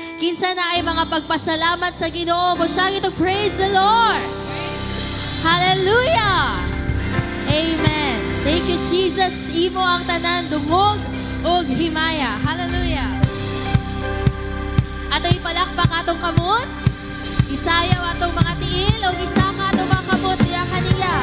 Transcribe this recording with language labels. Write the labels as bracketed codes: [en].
[ceb] Kinsa na ay mga pagpasalamat sa Ginoo mo siya ito, [en] praise the Lord. Hallelujah. Amen. Thank you, Jesus. [ceb] Imo ang tanan, dungog, o himaya. Hallelujah. Ato ipalakpak atong kamot. Isayaw atong mga tiil o isaka atong mga kamot niya kaniya.